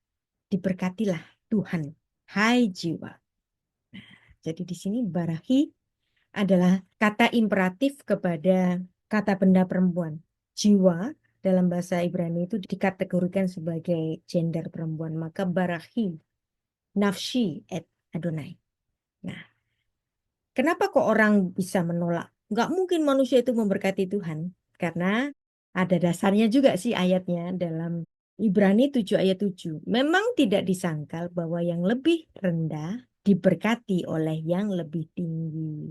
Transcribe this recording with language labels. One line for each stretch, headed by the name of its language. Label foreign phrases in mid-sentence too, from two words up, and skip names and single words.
Indonesian: Diberkatilah Tuhan, hai jiwa. Nah, Jadi di sini barahi adalah kata imperatif kepada kata benda perempuan. Jiwa dalam bahasa Ibrani itu dikategorikan sebagai gender perempuan.
Hebrew: Maka ברכי, נפשי את אדני.
Indonesian: Nah, kenapa kok orang bisa menolak? Nggak mungkin manusia itu memberkati Tuhan. Karena ada dasarnya juga sih ayatnya dalam Ibrani 7 ayat 7. Memang tidak disangkal bahwa yang lebih rendah diberkati oleh yang lebih tinggi.